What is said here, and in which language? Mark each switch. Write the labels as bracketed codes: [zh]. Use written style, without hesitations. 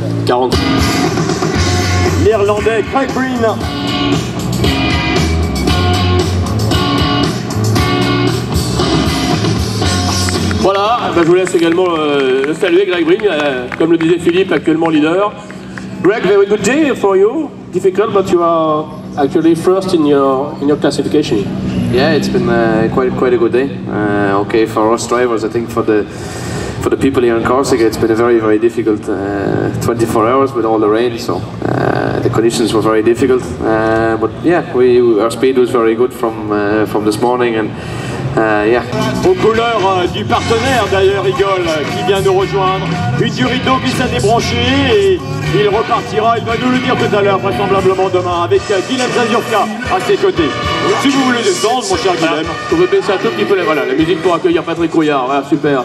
[fr] 40. L'Irlandais Craig Green. Voilà, je vous laisse également le saluer, Greg Green, comme le disait Philippe, actuellement leader. [en] Greg, very good day for you. Difficult, but you are actually first in your classification. Yeah, it's been quite a good day. Okay, for us drivers, I think for the people here in Corsica, it's been a very difficult 24 hours with all the rain. So the conditions were very difficult. But yeah, our speed was very good from this morning and. Yeah. [fr] Aux couleurs du partenaire d'ailleurs, Igor, qui vient nous rejoindre. Une durite d'eau qui s'est débranchée et il repartira, il va nous le dire tout à l'heure, vraisemblablement demain, avec Guilhem Zazurka à ses côtés. Si vous voulez descendre, mon cher Guilhem. Vous pouvez baisser un tout petit peu la musique pour accueillir Patrick Rouillard. Voilà, super.